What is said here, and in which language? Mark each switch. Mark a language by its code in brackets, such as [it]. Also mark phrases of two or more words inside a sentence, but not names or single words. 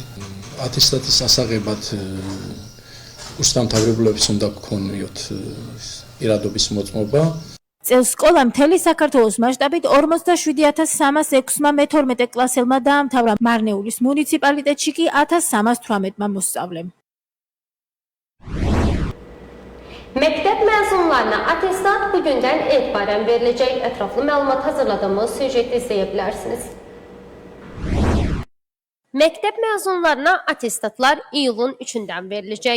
[ka] ატესტატის ასაღებად კურსდამთავრებულებს უნდა გქონიოთ ირადობის მოწმობა. წელს სკოლა მთელი საქართველოს მასშტაბით 47306-მა მე-12 კლასელმა დაამთავრა. მარნეულის მუნიციპალიტეტში კი 1318-მა მოსწავლემ. [az] Məktəb məzunlarına atestat bugündən etibarən veriləcək. Ətraflı məlumat hazırladığımız süjeti izləyə bilərsiniz. Məktəb məzunlarına atestatlar iyulun 3-dən veriləcək.